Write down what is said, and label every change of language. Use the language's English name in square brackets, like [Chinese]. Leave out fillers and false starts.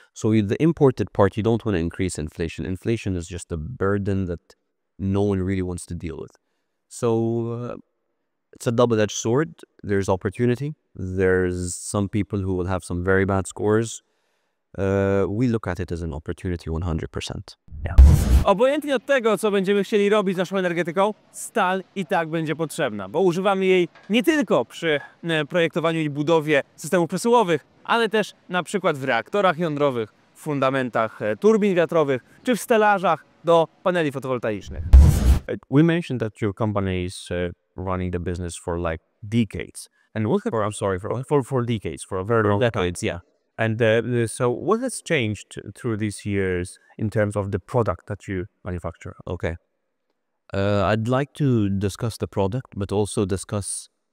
[English] So the imported part, you don't want to increase inflation. Inflation is just a burden that no one really wants to deal with. So it's a double-edged sword. There's opportunity. There's some people who will have some very bad scores. We look at it as an opportunity 100%. Yeah. [Polish] Obojętnie od tego, co będziemy chcieli robić z naszą energetyką, stal i tak będzie potrzebna, bo używamy jej nie tylko przy projektowaniu i budowie systemów przesyłowych, ale też na przykład w reaktorach jądrowych, w fundamentach turbin wiatrowych, czy w stelażach do paneli fotowoltaicznych. [English] We mentioned that your company is running the business for like decades. And what, or I'm sorry, for decades, for a very long time. Yeah. And so what has changed through these years in terms of the product that you manufacture? Okay. I'd like to discuss the product, but also discuss